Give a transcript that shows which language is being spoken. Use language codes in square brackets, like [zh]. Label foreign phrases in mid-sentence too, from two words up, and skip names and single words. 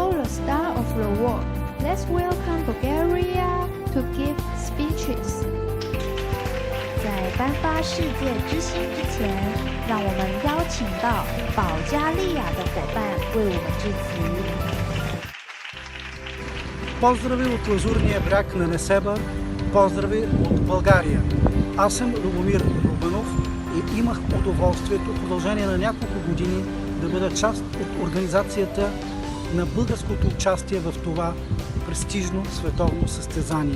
[en] star of the world. Let's welcome Bulgaria to give speeches. [zh] 在颁发世界之星之前，让我们邀请到保加利亚的伙伴为我们致辞。 [bg] Поздрави от лазурния бряг на Несебър, поздрави от България. Аз съм Любомир Рубанов и имах удоволствието в продължение на няколко години да бъда част от организацията на българското участие в това престижно световно състезание.